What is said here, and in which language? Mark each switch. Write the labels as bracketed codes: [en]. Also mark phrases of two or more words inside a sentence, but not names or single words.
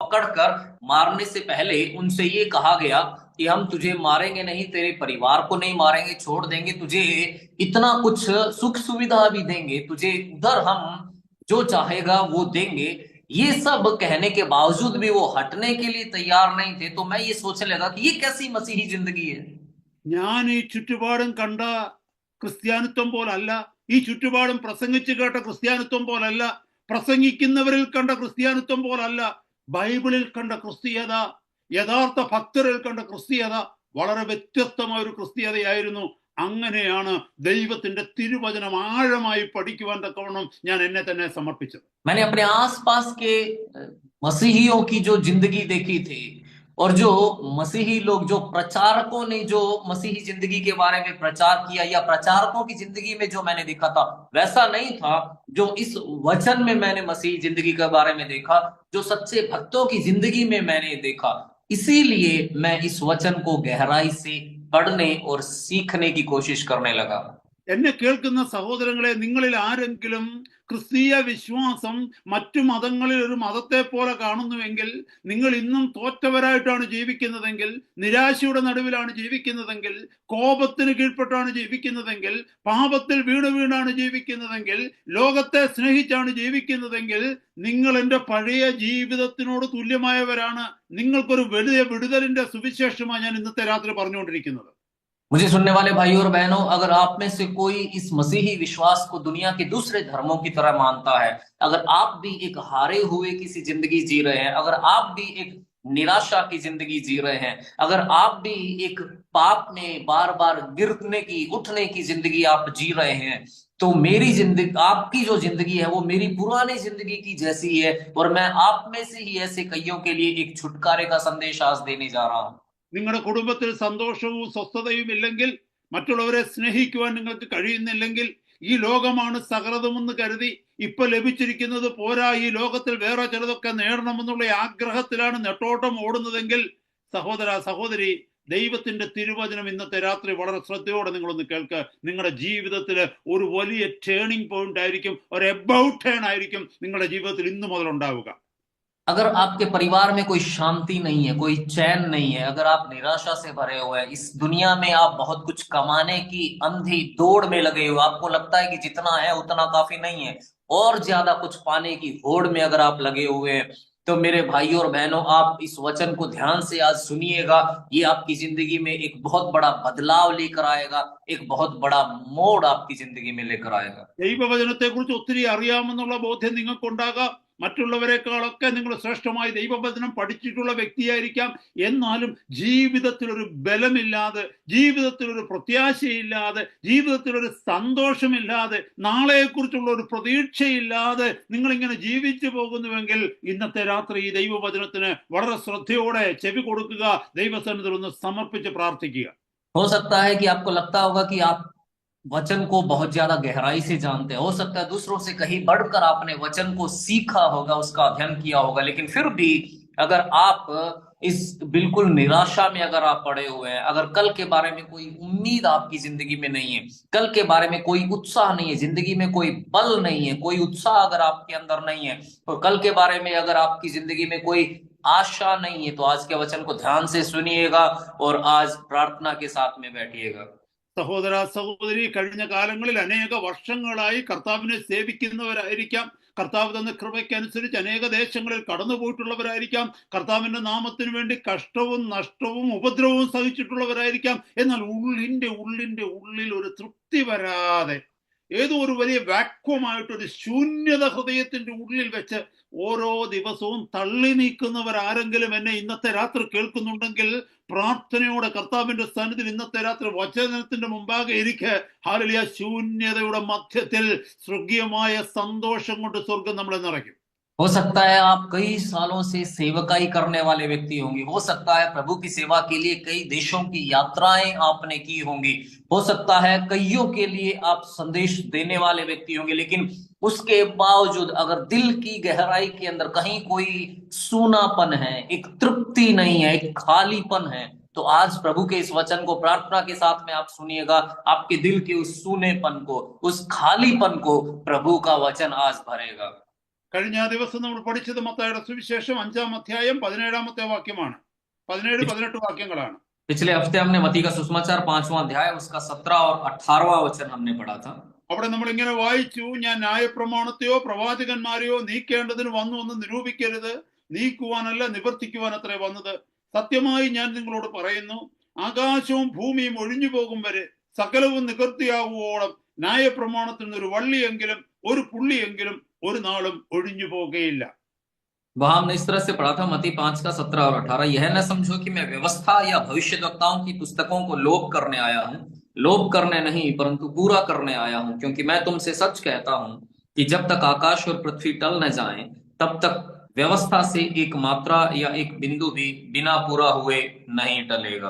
[hi] पकड़कर मारने से पहले उनसे ये कहा गया कि हम तुझे मारेंगे नहीं, तेरे परिवार को नहीं मारेंगे, छोड़ देंगे, तुझे इतना कुछ सुख सुविधा भी देंगे, तुझे उधर हम जो चाहेगा वो देंगे। ये सब कहने के बावजूद भी वो हटने के लिए तैयार नहीं थे। तो मैं ये सोचने लगा कि ये कैसी मसीही जिंदगी है। [ml] ഞാൻ ഈ ചുറ്റുപാടും കണ്ട ക്രിസ്ത്യാനിത്വം പോലല്ല, ഈ ചുറ്റുപാടും പ്രസംഗിച്ചു കേട്ട ക്രിസ്ത്യാനിത്വം പോലല്ല, പ്രസംഗിക്കുന്നവരിൽ കണ്ട ക്രിസ്ത്യാനിത്വം പോലല്ല, ബൈബിളിൽ കണ്ട ക്രിസ്തീയത, യഥാർത്ഥ ഭക്തരിൽ കണ്ട ക്രിസ്തീയത വളരെ വ്യത്യസ്തമായ ഒരു ക്രിസ്തീയതയായിരുന്നു. അങ്ങനെയാണ് ദൈവത്തിന്റെ തിരുവചനം ആഴമായി പഠിക്കുവാൻ തക്കവണ്ണം ഞാൻ എന്നെ തന്നെ സമർപ്പിച്ചത്. [hi] मैंने अपने आसपास के मसीहियों की जो जिंदगी देखी थी, और जो मसीही लोग, जो प्रचारकों ने जो मसीही जिंदगी के बारे में प्रचार किया, या प्रचारकों की जिंदगी में जो मैंने देखा था, वैसा नहीं था जो इस वचन में मैंने मसीही जिंदगी के बारे में देखा, जो सच्चे भक्तों की जिंदगी में मैंने देखा। इसीलिए मैं इस वचन को गहराई से पढ़ने और सीखने की कोशिश करने लगा। [ml] എന്നെ കേൾക്കുന്ന സഹോദരങ്ങളെ, നിങ്ങളിൽ ആരെങ്കിലും ക്രിസ്തീയ വിശ്വാസം മറ്റു മതങ്ങളിൽ ഒരു മതത്തെ പോലെ കാണുന്നുവെങ്കിൽ, നിങ്ങൾ ഇന്നും തോറ്റവരായിട്ടാണ് ജീവിക്കുന്നതെങ്കിൽ, നിരാശയുടെ നടുവിലാണ് ജീവിക്കുന്നതെങ്കിൽ, കോപത്തിന് കീഴ്പ്പെട്ടാണ് ജീവിക്കുന്നതെങ്കിൽ, പാപത്തിൽ വീണാണ് ജീവിക്കുന്നതെങ്കിൽ, ലോകത്തെ സ്നേഹിച്ചാണ് ജീവിക്കുന്നതെങ്കിൽ, നിങ്ങൾ എൻ്റെ പഴയ ജീവിതത്തിനോട് തുല്യമായവരാണ്. നിങ്ങൾക്കൊരു വലിയ വിടുതലിന്റെ സുവിശേഷമാണ് ഞാൻ ഇന്നത്തെ രാത്രി പറഞ്ഞുകൊണ്ടിരിക്കുന്നത്. [hi] मुझे सुनने वाले भाई और बहनों, अगर आप में से कोई इस मसीही विश्वास को दुनिया के दूसरे धर्मों की तरह मानता है, अगर आप भी एक हारे हुए किसी जिंदगी जी रहे हैं, अगर आप भी एक निराशा की जिंदगी जी रहे हैं, अगर आप भी एक पाप में बार बार गिरने की उठने की जिंदगी आप जी रहे हैं, तो मेरी जिंदगी, आपकी जो जिंदगी है वो मेरी पुरानी जिंदगी की जैसी है। और मैं आप में से ही ऐसे कईयों के लिए एक छुटकारे का संदेश आज देने जा रहा हूं। [ml] നിങ്ങളുടെ കുടുംബത്തിൽ സന്തോഷവും സ്വസ്ഥതയും ഇല്ലെങ്കിൽ, മറ്റുള്ളവരെ സ്നേഹിക്കുവാൻ നിങ്ങൾക്ക് കഴിയുന്നില്ലെങ്കിൽ, ഈ ലോകമാണ് സകലതുമെന്ന് കരുതി ഇപ്പൊ ലഭിച്ചിരിക്കുന്നത് പോരാ, ഈ ലോകത്തിൽ വേറെ ചിലതൊക്കെ നേടണമെന്നുള്ള ആഗ്രഹത്തിലാണ് നെട്ടോട്ടം ഓടുന്നതെങ്കിൽ, സഹോദര സഹോദരി, ദൈവത്തിന്റെ തിരുവചനം ഇന്നത്തെ രാത്രി വളരെ ശ്രദ്ധയോടെ നിങ്ങളൊന്ന് കേൾക്കുക. നിങ്ങളുടെ ജീവിതത്തിൽ ഒരു വലിയ [en] turning point [ml] ആയിരിക്കും, ഒരു [en] about turn [ml] ആയിരിക്കും നിങ്ങളുടെ ജീവിതത്തിൽ ഇന്നു മുതൽ ഉണ്ടാവുക. [hi] अगर आपके परिवार में कोई शांति नहीं है, कोई चैन नहीं है, अगर आप निराशा से भरे हुए हैं, इस दुनिया में आप बहुत कुछ कमाने की अंधी दौड़ में लगे हुए, आपको लगता है कि जितना है उतना काफी नहीं है, और ज्यादा कुछ पाने की होड़ में अगर आप लगे हुए हैं, तो मेरे भाइयों और बहनों, आप इस वचन को ध्यान से आज सुनिएगा। ये आपकी जिंदगी में एक बहुत बड़ा बदलाव लेकर आएगा, एक बहुत बड़ा मोड़ आपकी जिंदगी में लेकर आएगा। [ml] ദൈവവചനത്തെ കുറിച്ച് ഒത്തിരി അറിയാമെന്നുള്ള ബോധ്യം നിങ്ങൾക്കുണ്ടാകാം. മറ്റുള്ളവരെക്കാളൊക്കെ നിങ്ങൾ ശ്രേഷ്ഠമായി ദൈവവചനം പഠിച്ചിട്ടുള്ള വ്യക്തിയായിരിക്കാം. എന്നാലും ജീവിതത്തിലൊരു ബലമില്ലാതെ, ജീവിതത്തിലൊരു പ്രത്യാശയില്ലാതെ, ജീവിതത്തിലൊരു സന്തോഷമില്ലാതെ, നാളെക്കുറിച്ചുള്ള ഒരു പ്രതീക്ഷയില്ലാതെ നിങ്ങളിങ്ങനെ ജീവിച്ചു പോകുന്നുവെങ്കിൽ, ഇന്നത്തെ രാത്രി ഈ ദൈവവചനത്തിന് വളരെ ശ്രദ്ധയോടെ ചെവി കൊടുക്കുക, ദൈവസന്നിധിയിൽ ഒന്ന് സമർപ്പിച്ച് പ്രാർത്ഥിക്കുക. [hi] हो सकता है कि आपको लगता होगा कि आप वचन को बहुत ज्यादा गहराई से जानते हैं, हो सकता है दूसरों से कहीं बढ़कर आपने वचन को सीखा होगा, उसका अध्ययन किया होगा, लेकिन फिर भी अगर आप इस बिल्कुल निराशा में अगर आप पड़े हुए हैं, अगर कल के बारे में कोई उम्मीद आपकी जिंदगी में नहीं है, कल के बारे में कोई उत्साह नहीं है, जिंदगी में कोई बल नहीं है, कोई उत्साह अगर आपके अंदर नहीं है, और कल के बारे में अगर आपकी जिंदगी में कोई आशा नहीं है, तो आज के वचन को ध्यान से सुनिएगा और आज प्रार्थना के साथ में बैठिएगा। [ml] സഹോദര സഹോദരി, കഴിഞ്ഞ കാലങ്ങളിൽ അനേക വർഷങ്ങളായി കർത്താവിനെ സേവിക്കുന്നവരായിരിക്കാം, കർത്താവ് തന്ന കൃപയ്ക്കനുസരിച്ച് അനേക ദേശങ്ങളിൽ കടന്നുപോയിട്ടുള്ളവരായിരിക്കാം, കർത്താവിന്റെ നാമത്തിന് വേണ്ടി കഷ്ടവും നഷ്ടവും ഉപദ്രവവും സഹിച്ചിട്ടുള്ളവരായിരിക്കാം. എന്നാൽ ഉള്ളിന്റെ ഉള്ളിൽ ഒരു തൃപ്തി വരാതെ, ഏതോ ഒരു വലിയ വാക്വമായിട്ടൊരു ശൂന്യത ഹൃദയത്തിന്റെ ഉള്ളിൽ വെച്ച് ഓരോ ദിവസവും തള്ളി നീക്കുന്നവരാരെങ്കിലും എന്നെ ഇന്നത്തെ രാത്രി കേൾക്കുന്നുണ്ടെങ്കിൽ, പ്രാർത്ഥനയോടെ കർത്താവിന്റെ സന്നിധിയിൽ ഇന്നത്തെ രാത്രി വചനത്തിന്റെ മുമ്പാകെ ഇരിക്കെ, ഹല്ലേലൂയ, ശൂന്യതയുടെ മധ്യത്തിൽ സ്വർഗീയമായ സന്തോഷം കൊണ്ട് സ്വർഗം നമ്മളെ നിറയ്ക്കും. [hi] हो सकता है आप कई सालों से सेवकाई करने वाले व्यक्ति होंगे, हो सकता है प्रभु की सेवा के लिए कई देशों की यात्राएं आपने की होंगी, हो सकता है कईयों के लिए आप संदेश देने वाले व्यक्ति होंगे, लेकिन उसके बावजूद अगर दिल की गहराई के अंदर कहीं कोई सूनापन है, एक तृप्ति नहीं है, एक खालीपन है, तो आज प्रभु के इस वचन को प्रार्थना के साथ में आप सुनिएगा। आपके दिल के उस सूनेपन को, उस खालीपन को प्रभु का वचन आज भरेगा। [ml] കഴിഞ്ഞ ദിവസം നമ്മൾ പഠിച്ചത് മത്തായിയുടെ സുവിശേഷം 5-ാം അധ്യായം 17-ാമത്തെ വാക്യമാണ്. 17-18 വാക്യങ്ങളാണ്. [hi] पिछले हफ्ते हमने मत्ती का सुसमाचार 5वां अध्याय उसका 17 और 18वां वचन हमने पढ़ा था. [ml] അവിടെ നമ്മൾ ഇങ്ങനെ വായിച്ചു, ഞാൻ ന്യായപ്രമാണത്തെയോ പ്രവാചകന്മാരെയോ നീക്കേണ്ടതിന് വന്നു എന്ന് നിരൂപിക്കരുത്, നീക്കുവാനല്ല നിവർത്തിക്കുവാൻ അത്രേ വന്നത്. സത്യമായി ഞാൻ നിങ്ങളോട് പറയുന്നു, ആകാശവും ഭൂമിയും ഒഴിഞ്ഞു പോകും വരെ സകലവും നിവൃത്തിയാകുവോളം ന്യായപ്രമാണത്തിൽ നിന്ന് ഒരു വള്ളിയെങ്കിലും ഒരു പുള്ളിയെങ്കിലും ഒരു നാളും ഒഴിഞ്ഞു പോകുകയില്ല. [hi] वहां हमने इस तरह से पढ़ा था मत्ती 5 का 17 और 18. यह न समझो कि मैं व्यवस्था या भविष्यद्वक्ताओं की पुस्तकों को लोप करने आया हूँ. लोप करने नहीं परंतु पूरा करने आया हूँ, क्योंकि मैं तुमसे सच कहता हूँ कि जब तक आकाश और पृथ्वी टल न जाएं, तब तक व्यवस्था से एक मात्रा या एक बिंदु भी बिना पूरा हुए नहीं टलेगा.